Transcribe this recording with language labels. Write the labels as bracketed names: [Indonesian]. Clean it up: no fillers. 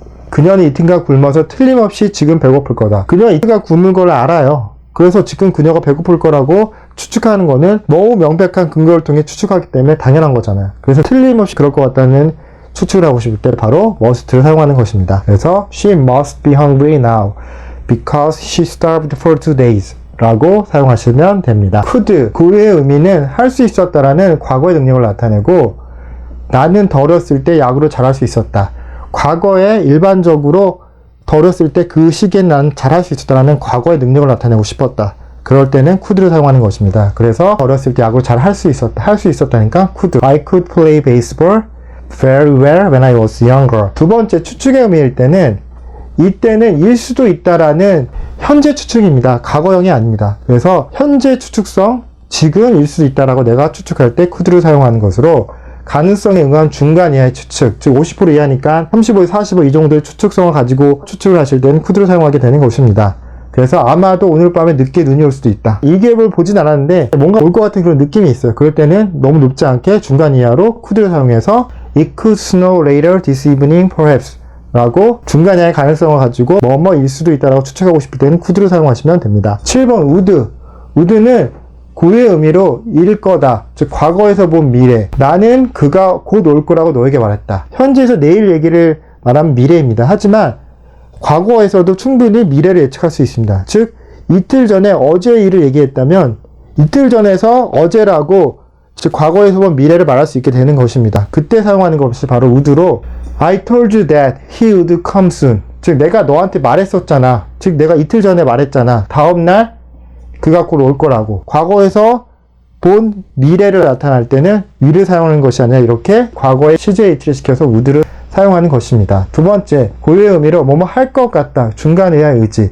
[Korean] 그녀는 이틀간 굶어서 틀림없이 지금 배고플 거다. 그녀가 이틀간 굶은 걸 알아요. 그래서 지금 그녀가 배고플 거라고 추측하는 거는 너무 명백한 근거를 통해 추측하기 때문에 당연한 거잖아요. 그래서 틀림없이 그럴 것 같다는 추측을 하고 싶을 때 바로 must를 사용하는 것입니다. 그래서 [English] she must be hungry now because she starved for 2 days [Korean] 라고 사용하시면 됩니다. could, 고유의 의미는 할 수 있었다라는 과거의 능력을 나타내고 나는 더 어렸을 때 야구를 잘할 수 있었다. 과거에 일반적으로 더 어렸을 때 그 시기엔 난 잘할 수 있었다라는 과거의 능력을 나타내고 싶었다. 그럴 때는 could를 사용하는 것입니다. 그래서 어렸을 때 야구를 잘 할 수 있었다니까 could. [English] I could play baseball very well when I was younger. [Korean] 두 번째 추측의 의미일 때는 이때는 일 수도 있다라는 현재 추측입니다. 과거형이 아닙니다. 그래서 현재 추측성 지금 일 수도 있다라고 내가 추측할 때 could를 사용하는 것으로 가능성에 응한 중간 이하의 추측, 즉 50% 이하니까 35, 45 이 정도의 추측성을 가지고 추측을 하실 때는 could를 사용하게 되는 것입니다. 그래서 아마도 오늘 밤에 늦게 눈이 올 수도 있다. 이 갭을 보진 않았는데 뭔가 올 것 같은 그런 느낌이 있어요. 그럴 때는 너무 높지 않게 중간 이하로 could를 사용해서 [English] It could snow later this evening perhaps [Korean] 라고 중간 이하의 가능성을 가지고 뭐뭐일 수도 있다라고 추측하고 싶을 때는 could를 사용하시면 됩니다. 7번 would. would는 고유의 의미로 일 거다. 즉 과거에서 본 미래. 나는 그가 곧 올 거라고 너에게 말했다. 현재에서 내일 얘기를 말하면 미래입니다. 하지만 과거에서도 충분히 미래를 예측할 수 있습니다. 즉 이틀 전에 어제 일을 얘기했다면 이틀 전에서 어제라고 즉 과거에서 본 미래를 말할 수 있게 되는 것입니다. 그때 사용하는 것이 바로 would로 [English] I told you that he would come soon. [Korean] 즉 내가 너한테 말했었잖아. 즉 내가 이틀 전에 말했잖아. 다음날 그가 곧 올 거라고. 과거에서 본 미래를 나타날 때는 will을 사용하는 것이 아니라 이렇게 과거에 시제 이틀을 시켜서 would를 사용하는 것입니다. 두 번째, 고유의 의미로 뭐뭐 할 것 같다. 중간 의하의 의지.